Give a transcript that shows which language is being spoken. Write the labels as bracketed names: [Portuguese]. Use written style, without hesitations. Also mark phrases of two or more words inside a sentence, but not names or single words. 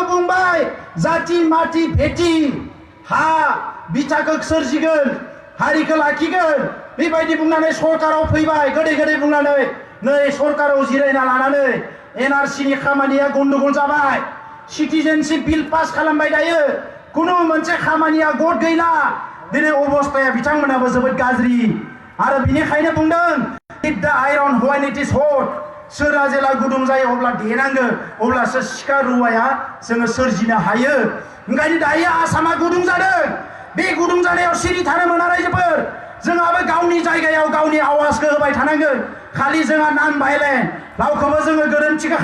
[Bodo] बुंबाय जाति माति भेटि हा बिथाखौ सोरजिगोन हारिखौ लाखिगोन बेबायदि बुंनानै सरकाराव फैबाय गोदै बुंनानै नै सरकाराव जिरायना लानानै एनआरसिनि खामानिया गन्डगोल जाबाय [English] citizenship bill [Bodo] पास खालामबाय दायो कुनु मोनसे खामानिया गद गैला दिनै अबस्थाया बिथांमोनाबो जोबोद गाज्रि आरो बिनिखायनो बुंदों [English] hit the iron when it is hot [Bodo] सोरा जेला गुदुं जायो अब्ला देनांगोन अब्लासो सिखा रुवाया जोङो सोरजिनो हायो ओंखायनो दायो आसामा गुदुं जादों बे गुदुं जानायाव सिरि थानो मोना रायजोफोर जोंहाबो गावनि जायगायाव गावनि आवाजखौ होबाय थानांगोन खालि जोंहा [English] non violent [Bodo] रावखौबो जोङो गोरोन्थिखौ